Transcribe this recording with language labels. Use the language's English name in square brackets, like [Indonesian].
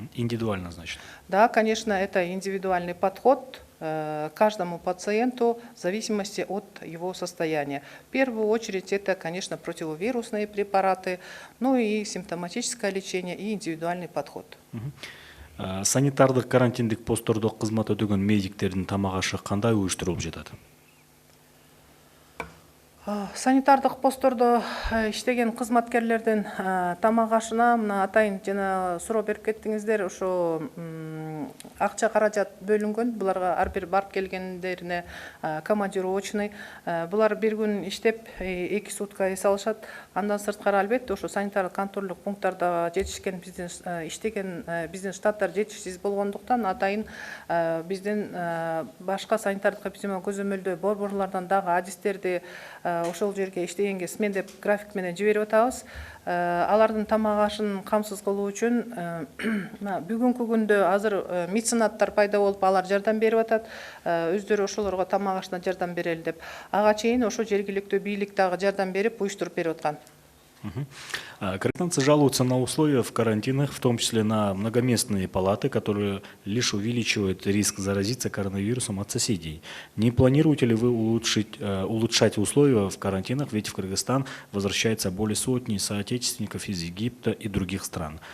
[Russian] Индивидуально, значит? Да, конечно, это индивидуальный подход. каждому пациенту в зависимости от его состояния. В первую очередь это, конечно, противовирусные препараты, ну и симптоматическое лечение и индивидуальный подход. [Kyrgyz] Санитардык карантиндик посттордо кызмат өтөгөн медиктердин тамак ашы кандай уюштурулуп жатат? Санитардык посттордо иштеген кызматкерлердин тамак ашына мына атайын жана суроо берип кеттиңиздер, ошо акча каражат бөлүнгөн. Буларга ар бир барып келгендерине командировочный. Булар бир күн иштеп 2 сутка эс алышат. Андан сырткары албетте ошо санитардык контролдук пункттарда жетишкен биздин иштеген биздин штаттар жетишсиз болгондуктан атайын биздин башка санитардык эпидемиологиялык көзөмөлдөө борборлордон дагы адистерди ошол жерге иштегенге смендеп график менен жиберип атабыз. Алардын тамак ашын камсыз кылуу үчүн бүгүнкү күндө азыр меценаттар пайда болуп, алар жардам берип атат. Өздөрү ошолорго тамак ашына жардам берели деп. Ага чейин ошо жергиликтүү бийлик дагы жардам берип, уюштуруп берип аткан. [Russian] Карантинцы жалуются на условия в карантинах, в том числе на многоместные палаты, которые лишь увеличивают риск заразиться коронавирусом от соседей. Не планируете ли вы улучшать условия в карантинах, ведь в Кыргызстан возвращается более сотни соотечественников из Египта и других стран?